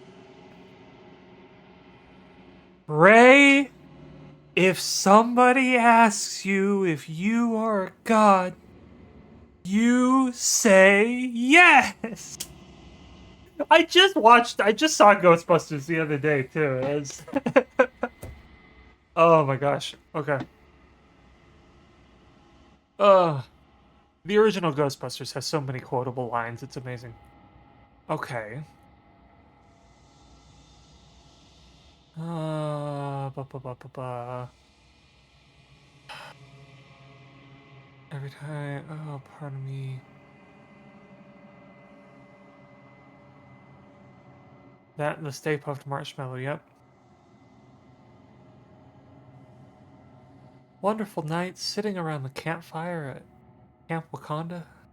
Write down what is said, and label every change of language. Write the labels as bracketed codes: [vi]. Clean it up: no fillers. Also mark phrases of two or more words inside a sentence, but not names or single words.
[en] Ray, if somebody asks you if you are a god, you say yes. I just saw Ghostbusters the other day too. Oh my gosh. Okay. The original Ghostbusters has so many quotable lines. It's amazing. Okay. Ba, ba, ba, ba, ba. Every time. Oh, pardon me. That and the Stay Puft Marshmallow. Yep. Wonderful nights sitting around the campfire at Camp Wakanda.